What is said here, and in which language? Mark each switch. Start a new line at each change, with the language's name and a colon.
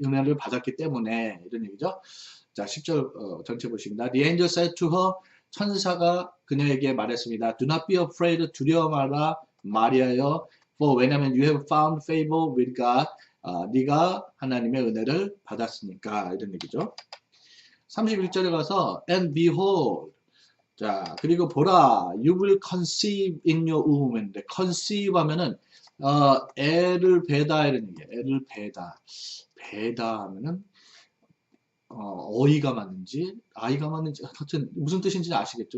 Korean: 은혜를 받았기 때문에 이런 얘기죠. 자, 10절 전체 보십니다.
English: The angel said to her.
Korean: 천사가 그녀에게 말했습니다.
English: Do not be afraid.
Korean: 두려워 마라. 마리아여.
English: For
Korean: 왜냐면
English: you have found favor with God.
Korean: 네가 하나님의 은혜를 받았으니까 이런 얘기죠. 31절에 가서
English: and behold.
Korean: 자, 그리고 보라,
English: you will conceive in your womb.
Korean: conceive 하면은, 애를 배다, 이런 얘기예요. 애를 배다. 배다 하면은, 어이가 맞는지, 아이가 맞는지, 하여튼, 무슨 뜻인지 아시겠죠?